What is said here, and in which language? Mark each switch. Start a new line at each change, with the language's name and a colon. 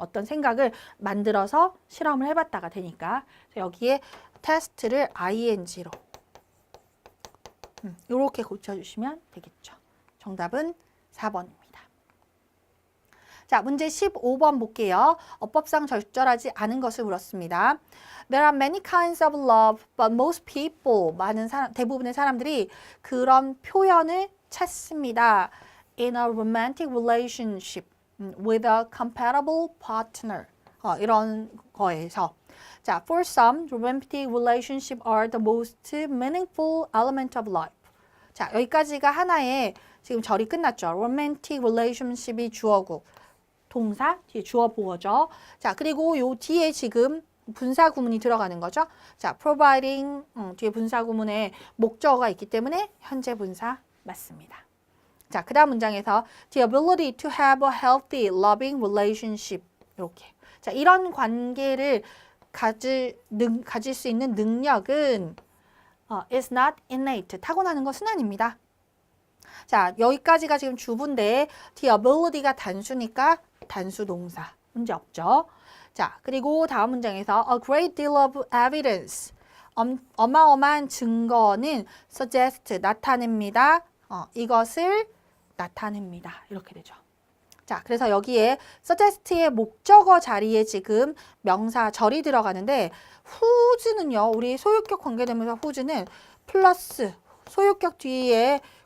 Korean: 어떤 생각을 만들어서 실험을 해봤다가 되니까 여기에 테스트를 ing로 이렇게 고쳐주시면 되겠죠. 정답은 4번입니다. 자, 문제 15번 볼게요. 어법상 적절하지 않은 것을 물었습니다.
English: There are many kinds of love, but most people,
Korean: 대부분의 사람들이 그런 표현을 찾습니다.
English: In a romantic relationship with a compatible partner.
Korean: 이런 거에서.
English: 자, for some, romantic relationships are the most meaningful element of life.
Korean: 자, 여기까지가 하나의 지금 절이 끝났죠. romantic relationship이 주어고. 동사, 뒤에 주어 보어죠. 자, 그리고 요 뒤에 지금 분사 구문이 들어가는 거죠. 자, providing, 뒤에 분사 구문에 목적어가 있기 때문에 현재 분사 맞습니다. 자, 그 다음 문장에서
English: the ability to have a healthy, loving relationship.
Korean: 이렇게. 자, 이런 관계를 가질 수 있는 능력은
English: is not innate,
Korean: 타고나는 것은 아닙니다. 자, 여기까지가 지금 주부인데 the ability가 단수니까 단수 동사. 문제 없죠? 자, 그리고 다음 문장에서
English: a great deal of evidence.
Korean: 어마어마한 증거는 suggest, 나타냅니다. 이것을 나타냅니다. 이렇게 되죠. 자, 그래서 여기에 suggest의 목적어 자리에 지금 명사 절이 들어가는데 whose는요. 우리 소유격 관계되면서 whose는 플러스 소유격 뒤에